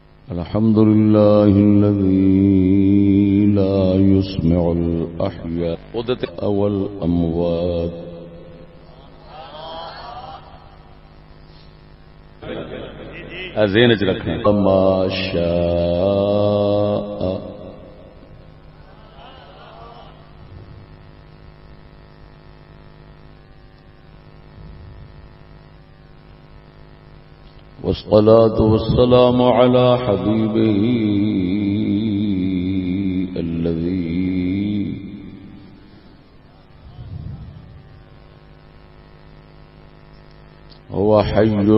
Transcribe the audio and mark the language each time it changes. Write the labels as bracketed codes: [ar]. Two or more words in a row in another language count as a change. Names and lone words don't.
[ar] الحمد لله الذي لا يسمع الأحياء أو الأموات [pa] ذہن چ رکھیں [ar] كما شاء والصلاة والسلام على حبيبه الذي هو حي